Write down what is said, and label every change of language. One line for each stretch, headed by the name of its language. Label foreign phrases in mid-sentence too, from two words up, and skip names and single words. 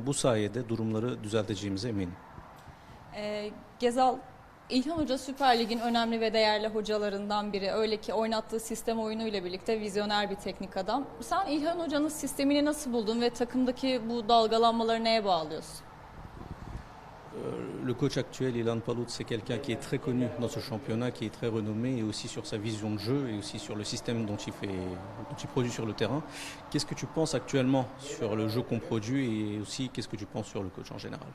Turkish: Bu sayede durumları düzelteceğimize eminim. Gezal, İlhan Hoca Süper Lig'in önemli ve değerli hocalarından biri. Öyle ki oynattığı sistem oyunuyla birlikte vizyoner bir teknik adam. Sen İlhan Hoca'nın sistemini nasıl buldun ve takımdaki bu dalgalanmaları neye bağlıyorsun?
French: Le coach actuel, Ilan Palut, c'est quelqu'un qui est très connu dans ce championnat, qui est très renommé et aussi sur sa vision de jeu et aussi sur le système dont il produit sur le terrain. Qu'est-ce que tu penses actuellement sur le jeu qu'on produit et aussi qu'est-ce que tu penses sur le coach en général?